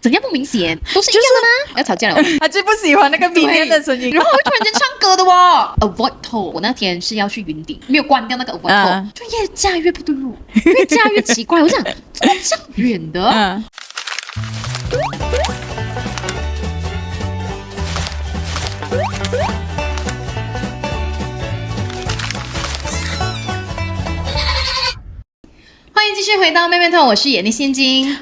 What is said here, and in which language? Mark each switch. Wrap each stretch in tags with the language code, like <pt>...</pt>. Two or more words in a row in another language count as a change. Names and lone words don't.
<zh>怎樣不明顯？都是一樣的嗎？要吵架了。他最不喜歡那個明天的聲音，然後我會突然間唱歌的哦。</zh> <en>Avoid toll，</en> <zh>我那天是要去雲頂，沒有關掉那個</zh> <en>avoid toll，</en> <zh>就越駕越不對路，越駕越奇怪。我想，怎麼這樣遠的？歡迎繼續回到妹妹頭，我是眼力現金，</zh>